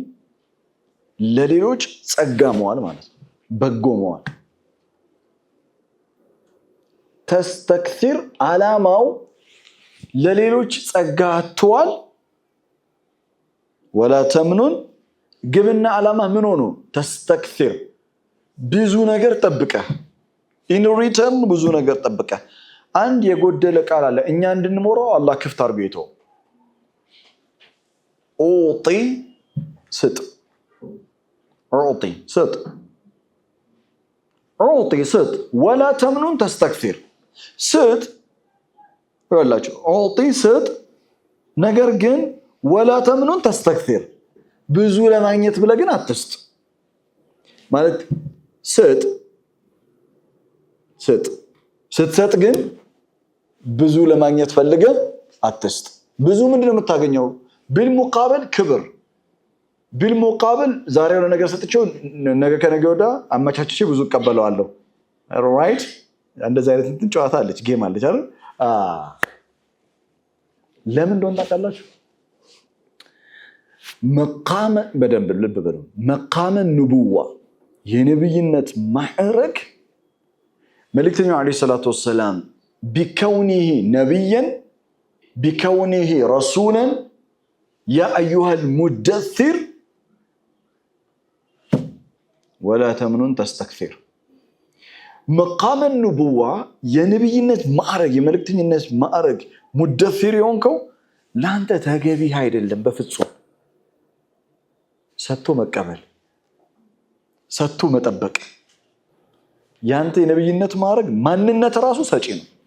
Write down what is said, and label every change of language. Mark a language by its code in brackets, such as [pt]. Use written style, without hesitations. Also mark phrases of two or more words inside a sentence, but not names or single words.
[am] ለሌሎች ጸጋ መዋል ማለት ነው በጎ መዋል ተስተክثር አላማው ለሌሎች ጸጋ አትዋል [ar] ولا تمنن [am] ግብና አላማ ምን ሆኖ ተስተክثር ብዙ ነገር ጠብቀ [en] in return [am] ብዙ ነገር ጠብቀ አንድ የጎደለ ቃል አለ እኛ እንድንሞራው አላህ ክፍት አርጎ ይተው ኦጢ ስጥ ኦጢ ስጥ ኦጢ ስጥ [ar] ولا تمنن تستكثر [am] ስጥ ወላችሁ ኦጢ ስጥ ነገር ግን [ar] ولا تمنن تستكثر [am] ብዙ ለማግኘት ብለህ ግን አትስጥ ማለት ስጥ ስትሰጥ ግን ብዙ ለማግኘት ፈልገ አትስጥ ብዙ ምንድነው የምታገኘው بالمقابل ክብር بالمقابل ዛሬ የሆነ ነገር ሰጥቼው ነገ ከነገ ወዲያ አመቻችቼ ብዙ እቀበለዋለሁ ራይት እንደዛ አይነት እንትን ጨዋታ አለች ጌም አለች አይደል ለምን እንደሆነ ታውቃላችሁ መቃመ በደንብ ልብ በሉ [ar] مقام النبوة [am] የነብይነት ማዕረግ መልእክተኛው [ar] عليه الصلاة والسلام بكونه نبيا بكونه رسولا يا ايها المدثر ولا تمنن تستكثر مقام النبوة [am] የነብይነት ማዕረግ የመልእክተኝነት ማዕረግ ሙደፊር የሆንከው ላንተ ተገቢ አይደለም በፍጹም ሰጥቶ መቀበል ሰጥቶ መጠበቅ ያንተ የነብይነት ማዕረግ ማንነት ራሱ ሰጪ ነው